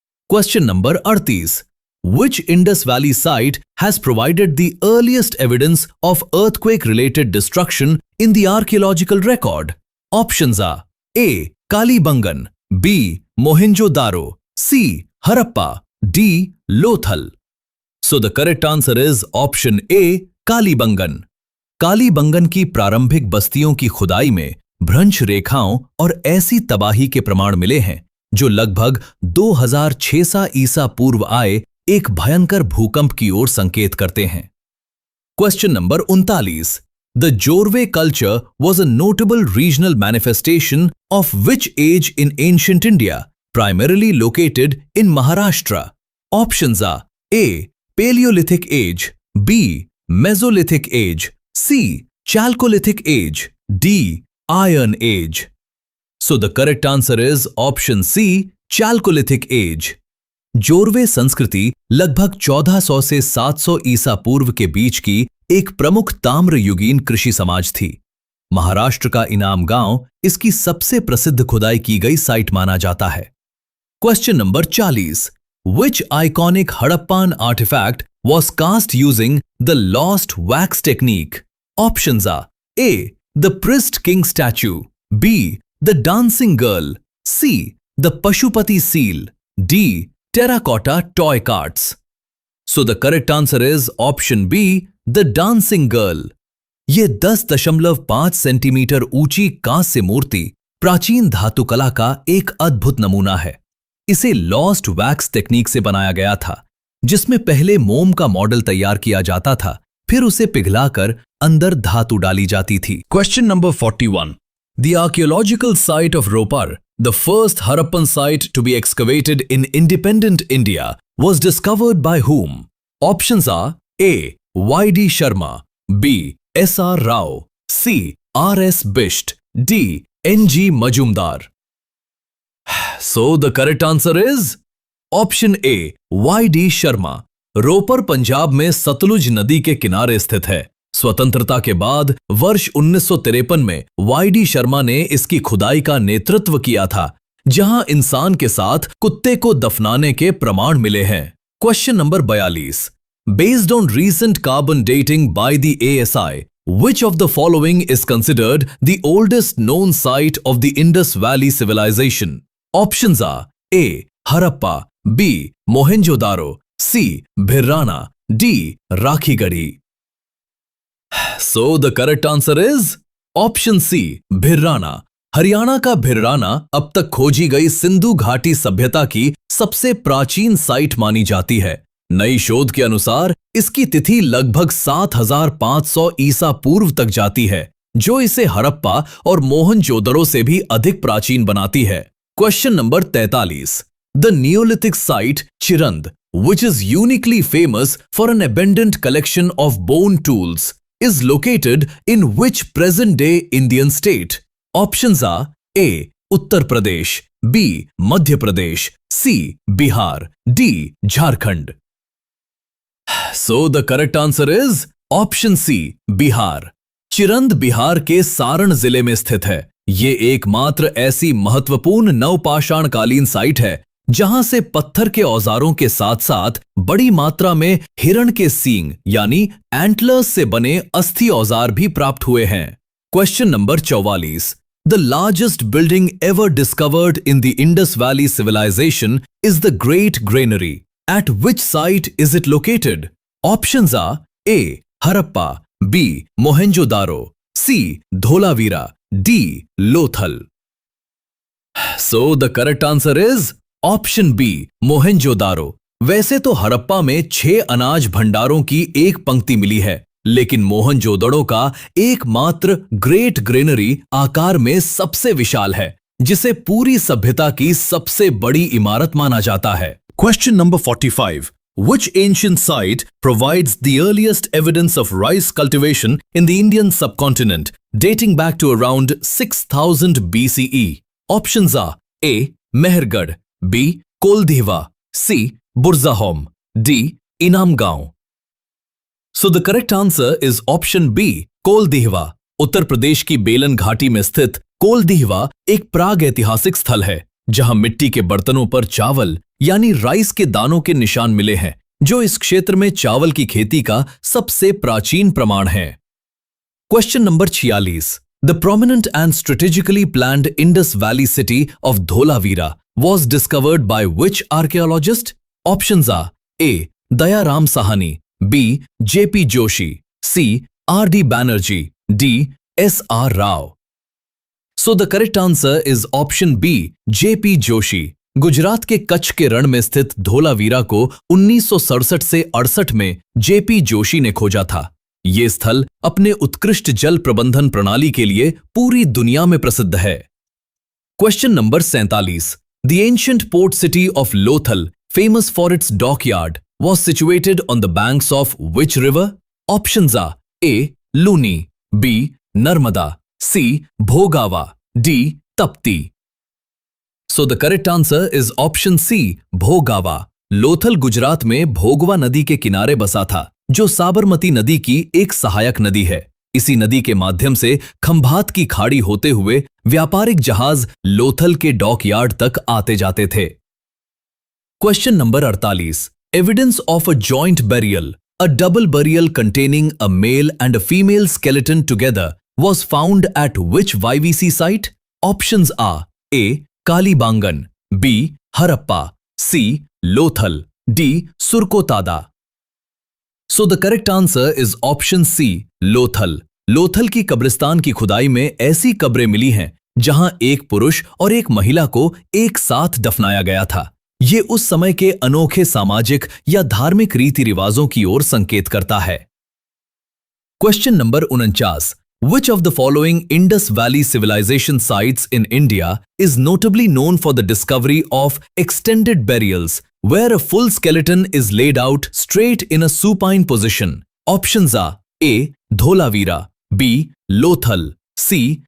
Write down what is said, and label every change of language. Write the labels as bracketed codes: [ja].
[en] Question number 38। Which Indus Valley site has provided the earliest evidence of earthquake-related destruction in the archaeological record? Options are A. Kalibangan, B. Mohenjo-daro, C. Harappa, D. Lothal. So the correct answer is option A. Kalibangan. [hi] Kalibangan की प्रारंभिक बस्तियों की खुदाई में भ्रंश रेखाओं और ऐसी तबाही के प्रमाण मिले हैं जो लगभग 2600 ईसा पूर्व आए एक भयंकर भूकंप की ओर संकेत करते हैं। [en] Question number 39। The Jorwe culture was a notable regional manifestation of which age in ancient India, primarily located in Maharashtra? Options are A. Palaeolithic age, B. Mesolithic age, C. Chalcolithic age, D. Iron age. So the correct answer is option C. Chalcolithic age. [hi] Jorwe संस्कृति लगभग 1400 से 700 ईसा पूर्व के बीच की एक प्रमुख ताम्रयुगीन कृषि समाज थी। महाराष्ट्र का इनाम गांव इसकी सबसे प्रसिद्ध खुदाई की गई साइट माना जाता है। [en] Question number 40। Which iconic Harappan artifact was cast using the lost wax technique? Options are A. The Priest King statue, B. The dancing girl, C. The Pashupati seal, D. Terracotta toy carts. So the correct answer is option B. The dancing girl. [hi] ये 10.5 centimetre ऊंची कांस्य मूर्ति प्राचीन धातुकला का एक अद्भुत नमूना है। इसे लॉस्ट वैक्स टेक्निक से बनाया गया था, जिसमें पहले मोम का मॉडल तैयार किया जाता था, फिर उसे पिघलाकर अंदर धातु डाली जाती थी। [en] Question number 41। The archaeological site of Ropar, the first Harappan site to be excavated in independent India, was discovered by whom? Options are A. Y.D. Sharma, B. S.R. Rao, C. R.S. Bisht, D. N.G. Majumdar. So the correct answer is option A. Y.D. Sharma. [hi] Ropar Punjab में सतलुज नदी के किनारे स्थित है। स्वतंत्रता के बाद वर्ष 1953 में वाई.डी. शर्मा ने इसकी खुदाई का नेतृत्व किया था, जहां इंसान के साथ कुत्ते को दफनाने के प्रमाण मिले हैं। [en] Question number 42। Based on recent carbon dating by the ASI, which of the following is considered the oldest known site of the Indus Valley civilization? Options are A. Harappa, B. Mohenjo-daro, C. Bhirrana, D. Rakhigarhi. So the correct answer is option C. Bhirrana. [hi] Haryana का भिर्राना अब तक खोजी गई सिंधु घाटी सभ्यता की सबसे प्राचीन साइट मानी जाती है। नई शोध के अनुसार इसकी तिथि लगभग 7500 ईसा पूर्व तक जाती है, जो इसे हड़प्पा और मोहनजोदड़ो से भी अधिक प्राचीन बनाती है। [en] Question number 43। The neolithic site Chirand, which is uniquely famous for an abundant collection of bone tools, is located in which present-day Indian state? Options are A. Uttar Pradesh, B. Madhya Pradesh, C. Bihar, D. Jharkhand. So the correct answer is option C. Bihar. [hi] चिरंद Bihar के सारण जिले में स्थित है। ये एकमात्र ऐसी महत्वपूर्ण नवपाषाणकालीन site है जहां से पत्थर के औजारों के साथ साथ बड़ी मात्रा में हिरण के सींग यानी एंटलर्स से बने अस्थि औजार भी प्राप्त हुए हैं। [en] Question number 44। The largest building ever discovered in the Indus Valley civilization is the Great Granary. At which site is it located? Options are A. Harappa, B. Mohenjo-daro, C. Dholavira, D. Lothal. So the correct answer is option B. Mohenjo-daro. [hi] वैसे तो हड़प्पा में 6 अनाज भंडारों की एक पंक्ति मिली है, लेकिन मोहनजोदड़ो का एकमात्र ग्रेट ग्रेनरी आकार में सबसे विशाल है, जिसे पूरी सभ्यता की सबसे बड़ी इमारत माना जाता है। [en] Question number 45। Which ancient site provides the earliest evidence of rice cultivation in the Indian subcontinent, dating back to around 6000 BCE? Options are A. Mehergarh, B. Koldhiva, C. Burzahom, D. Inamgaon. So the correct answer is option B. Koldihwa. [hi] Uttar Pradesh की बेलन घाटी में स्थित कोलदिहवा एक प्राग ऐतिहासिक स्थल है जहां मिट्टी के बर्तनों पर चावल यानी राइस के दानों के निशान मिले हैं, जो इस क्षेत्र में चावल की खेती का सबसे प्राचीन प्रमाण है। [en] Question number 46। The prominent and strategically planned Indus Valley city of Dholavira was discovered by which archaeologist? Options are A. Dayaram Sahani, B. J.P. Joshi, C. R.D. Banerjee, D. S.R. Rao. So the correct answer is option B. J.P. Joshi. [hi] Gujarat के कच्छ के रण में स्थित धोलावीरा को 1967 से 68 में J.P. Joshi ने खोजा था। ये स्थल अपने उत्कृष्ट जल प्रबंधन प्रणाली के लिए पूरी दुनिया में प्रसिद्ध है। [en] Question number 47। The ancient port city of Lothal, famous for its dockyard, was situated on the banks of which river? Options are A. Luni, B. Narmada, C. Bhogava, D. Tapti. So the correct answer is option C. Bhogava. [hi] Lothal Gujarat में भोगवा नदी के किनारे बसा था, जो साबरमती नदी की एक सहायक नदी है। इसी नदी के माध्यम से खंभात की खाड़ी होते हुए व्यापारिक जहाज लोथल के डॉकयार्ड तक आते जाते थे। [en] Question number 48। Evidence of a joint burial, a double burial containing a male and a female skeleton together, was found at which YVC site? Options are A. Kalibangan, B. Harappa, C. Lothal, D. Surkotada. So the correct answer is option C. Lothal. [hi] Lothal की कब्रिस्तान की खुदाई में ऐसी कब्रें मिली हैं जहां एक पुरुष और एक महिला को एक साथ दफनाया गया था। ये उस समय के अनोखे सामाजिक या धार्मिक रीति रिवाजों की ओर संकेत करता है। [en] Question number 49। Which of the following Indus Valley civilization sites in India is notably known for the discovery of extended burials, where a full skeleton is laid out straight in a supine position? Options are A. Dholavira, B. Lothal, C.